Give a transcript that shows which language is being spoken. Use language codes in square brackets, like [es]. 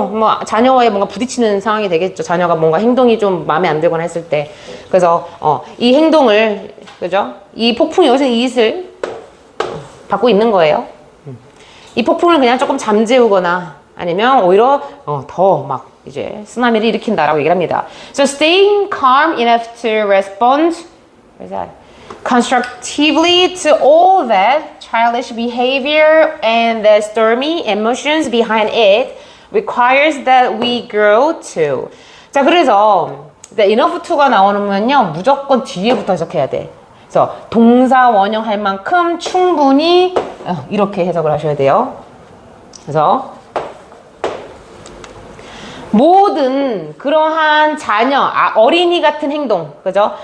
[ko] 뭐 자녀와의 뭔가 부딪히는 상황이 되겠죠. 자녀가 뭔가 행동이 좀 마음에 안 들거나 했을 때. 그래서 이 행동을 그죠? 이 폭풍이 여기서 이익을 받고 있는 거예요. 이 폭풍을 그냥 조금 잠재우거나 아니면 오히려 더 막 이제 쓰나미를 일으킨다라고 얘기를 합니다. [en] So staying calm enough to respond constructively to all that childish behavior and the stormy emotions behind it requires that we grow too. [ko] 자, 그래서 enough to가 나오면요 무조건 뒤에부터 해석해야 돼. 그래서 동사 원형할 만큼 충분히 이렇게 해석을 하셔야 돼요. 그래서 모든 그러한 자녀, 어린이 같은 행동, 그죠?